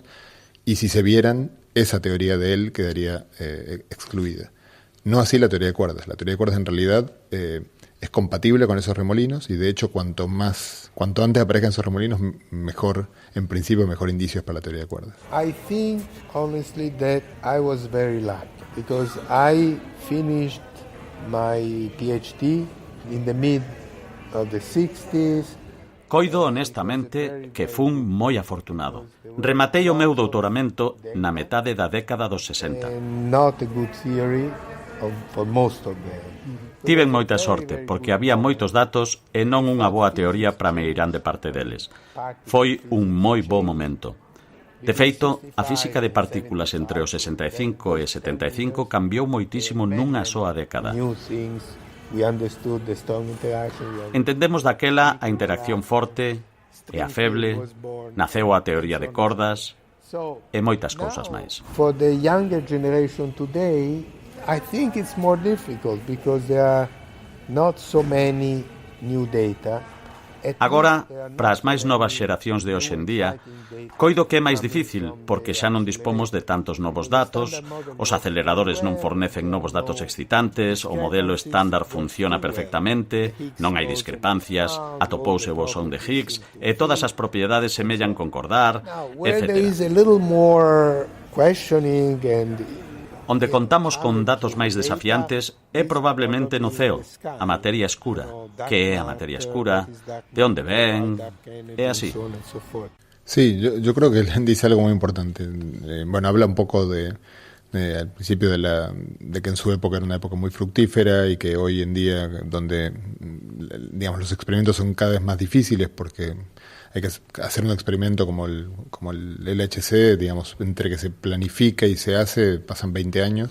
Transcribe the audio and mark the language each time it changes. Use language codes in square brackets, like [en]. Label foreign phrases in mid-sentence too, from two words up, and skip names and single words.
[es] Y si se vieran, esa teoría de él quedaría excluida. No así la teoría de cuerdas. La teoría de cuerdas en realidad es compatible con esos remolinos, y de hecho cuanto antes aparezcan esos remolinos, mejor, en principio, mejor indicios para la teoría de cuerdas. [en] I think honestly that I was very lucky because I finished my PhD in the mid of the 60s. [gl] Coido honestamente que fun moi afortunado. Rematei o meu doutoramento na metade da década dos 60. [en] Not a good theory for most of them. [gl] Tiven moita sorte, porque había moitos datos e non unha boa teoría para me irán de parte deles. Foi un moi bo momento. De feito, a física de partículas entre os 65 e 75 cambiou moitísimo nunha soa década. Entendemos daquela a interacción forte e a feble, naceu a teoría de cordas e moitas cousas máis. [en] For the younger generation today, I think it's more difficult because there are not so many new data. [gl] Agora, para as máis novas xeracións de hoxe en día, coido que é máis difícil porque xa non dispomos de tantos novos datos, os aceleradores non fornecen novos datos excitantes, o modelo estándar funciona perfectamente, non hai discrepancias, atopouse o bosón de Higgs e todas as propiedades semellan concordar, etc. Onde contamos con datos máis desafiantes é probablemente no ceo, a materia escura. Que é a materia escura? De onde ven? É así. [es] Sí, yo creo que él dice algo muy importante. Bueno, habla un poco al principio de que en su época era una época muy fructífera y que hoy en día, donde digamos los experimentos son cada vez más difíciles porque hay que hacer un experimento como el LHC, digamos, entre que se planifica y se hace, pasan 20 años.